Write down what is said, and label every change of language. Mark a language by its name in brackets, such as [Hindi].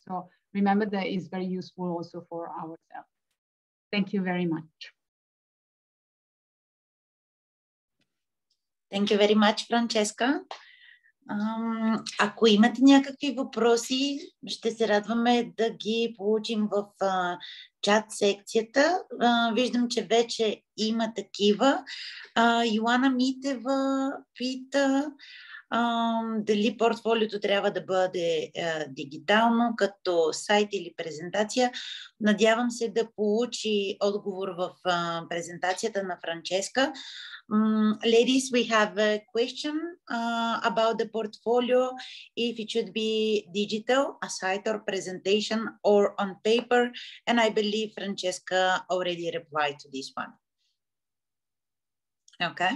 [English] So remember that is very useful also for ourselves. Thank you very much. Thank you very much, Francesca. [Bulgarian] Ако имате някакви въпроси, ще се радваме да ги получим в чат секцията. Виждам, че вече има такива. Йоана Митева пита дали портфолиото трябва да бъде дигитално, като сайт или презентация. Надявам се да получи отговор в презентацията на Франческа. [English] Ladies, we have a question about the portfolio, if it should be digital, a site or presentation, or on paper, and I believe Francesca already replied to this one. Okay.